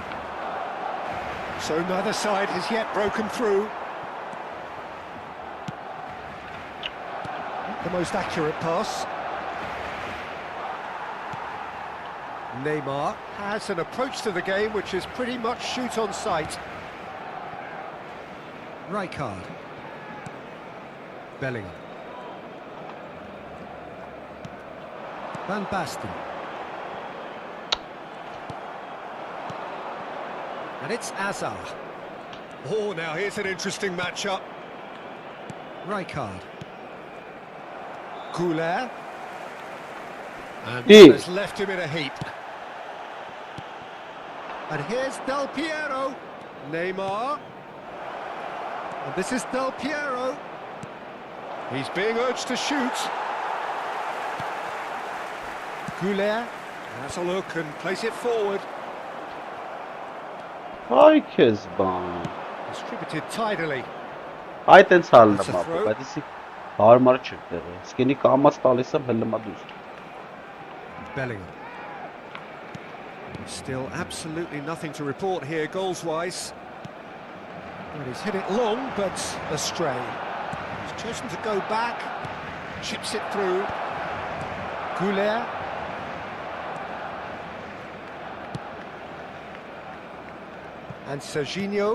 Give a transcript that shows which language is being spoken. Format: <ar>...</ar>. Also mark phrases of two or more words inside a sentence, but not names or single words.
<en>So neither side has yet broken through. The most accurate pass. Neymar has an approach to the game which is pretty much shoot on sight. Rijkaard. Bellingham. Van Basten. And it's Azar. Oh, now here's an interesting matchup. Rijkaard. Güler. And that has left him in a heap. And here's Del Piero. Neymar. And this is Del Piero. He's being urged to shoot. Güler has a look and plays it forward. Distributed tidily.</en> <hy>Այդենց հալն է մապը, բայց իսի հարմար չի տեղը, սկենի կամաց տալիս եմ հլմա դուս։</hy> <en>Bellingham. Still absolutely nothing to report here goals-wise. Well, he's hit it long, but astray. He's chosen to go back, chips it through. Güler. And Serginho.</en>